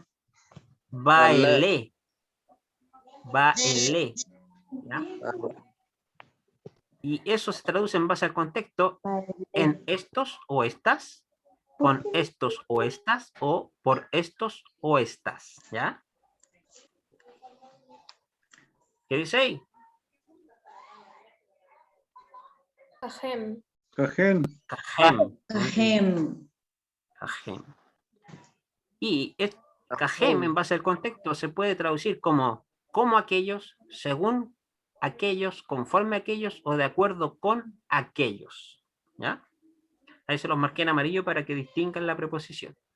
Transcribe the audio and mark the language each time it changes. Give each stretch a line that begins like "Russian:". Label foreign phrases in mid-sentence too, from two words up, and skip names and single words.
Spanish: Bailé. Bailé. ¿Ya? Y eso se traduce en base al contexto en estos o estas, con estos o estas, o por estos o estas. ¿Ya? ¿Qué dice ahí? Ajem. Cajen. Cajem. Ajem. Cajem. Y cajem en base al contexto se puede traducir como aquellos, según aquellos, conforme a aquellos o de acuerdo con aquellos. ¿Ya? Ahí se los marqué en amarillo para que distingan la preposición.